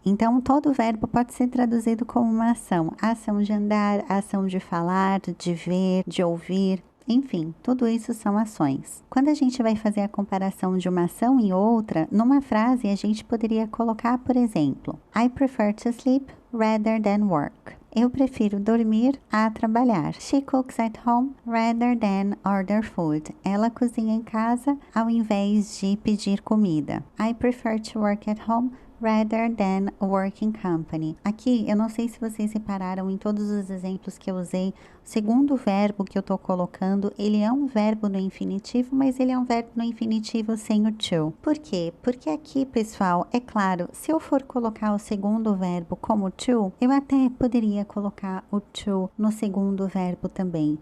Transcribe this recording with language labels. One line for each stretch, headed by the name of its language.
Portuguese: Então, todo verbo pode ser traduzido como uma ação. A ação de andar, a ação de falar, de ver, de ouvir. Enfim, tudo isso são ações. Quando a gente vai fazer a comparação de uma ação e outra, numa frase a gente poderia colocar, por exemplo,
English: I prefer to sleep rather than work.
Portuguese: Eu prefiro dormir a trabalhar.
English: She cooks at home rather than order food.
Portuguese: Ela cozinha em casa ao invés de pedir comida.
English: I prefer to work at home rather than working company.
Portuguese: Aqui, eu não sei se vocês repararam em todos os exemplos que eu usei, o segundo verbo que eu tô colocando, ele é um verbo no infinitivo, mas ele é um verbo no infinitivo sem o to. Por quê? Porque aqui, pessoal, é claro, se eu for colocar o segundo verbo como to, eu até poderia colocar o to no segundo verbo também.